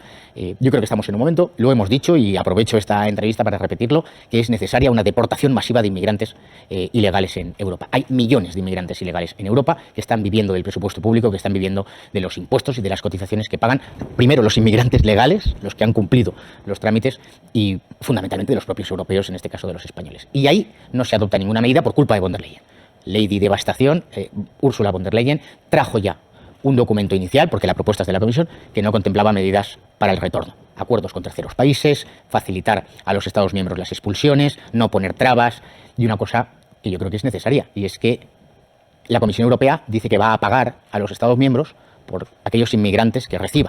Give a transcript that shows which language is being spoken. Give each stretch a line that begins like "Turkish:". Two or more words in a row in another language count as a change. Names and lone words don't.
Spanish: Yo creo que estamos en un momento, lo hemos dicho y aprovecho esta entrevista para repetirlo, que es necesaria una deportación masiva de inmigrantes ilegales en Europa. Hay millones de inmigrantes ilegales en Europa que están viviendo del presupuesto público, que están viviendo de los impuestos y de las cotizaciones que pagan, primero los inmigrantes legales, los que han cumplido los trámites, y fundamentalmente de los propios europeos, en este caso de los españoles. Y ahí no se adopta ninguna medida por culpa de von der Leyen. Ley de devastación, Ursula von der Leyen trajo ya un documento inicial, porque la propuesta es de la Comisión, que no contemplaba medidas para el retorno. Acuerdos con terceros países, facilitar a los Estados miembros las expulsiones, no poner trabas, y una cosa que yo creo que es necesaria, y es que la Comisión Europea dice que va a pagar a los Estados miembros por aquellos inmigrantes que reciba.